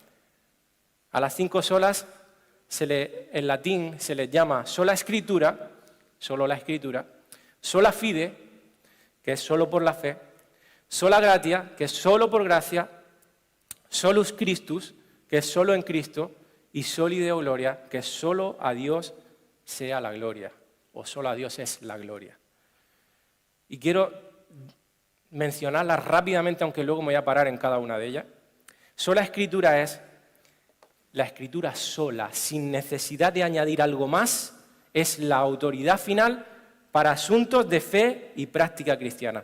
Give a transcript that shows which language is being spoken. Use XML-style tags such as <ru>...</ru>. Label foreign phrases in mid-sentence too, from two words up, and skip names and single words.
<es>A las 5 solas, en latín se les llama sola escritura, solo la escritura,</es> <la>sola fide,</la> <es>que es solo por la fe,</es> <la>sola gratia,</la> <es>que es solo por gracia,</es> <la>solus Christus,</la> <es>que es solo en Cristo, y</es> <la>soli Deo gloria,</la> <es>que solo a Dios sea la gloria, o solo a Dios es la gloria. Y quiero mencionarlas rápidamente, aunque luego me voy a parar en cada una de ellas. Sola escritura es la escritura sola, sin necesidad de añadir algo más, es la autoridad final para asuntos de fe y práctica cristiana.</es>